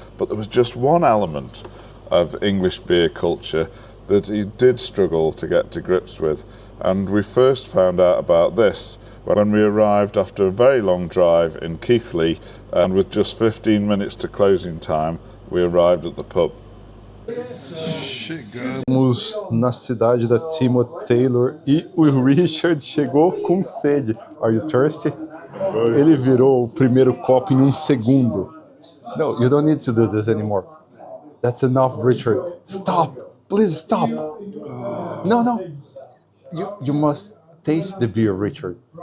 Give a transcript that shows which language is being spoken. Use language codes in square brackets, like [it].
[en] But there was just one element of English beer culture that he did struggle to get to grips with. And we first found out about this when we arrived after a very long drive in Keighley, and with just 15 minutes to closing time, we arrived at the pub. [pt] Estamos na cidade da Timothy Taylor e o Richard chegou com sede. [en] Are you thirsty? [pt] Ele virou o primeiro copo em 1 segundo. [en] No, you don't need to do this anymore. That's enough, Richard. Stop! Please stop! No. You must taste the beer, Richard.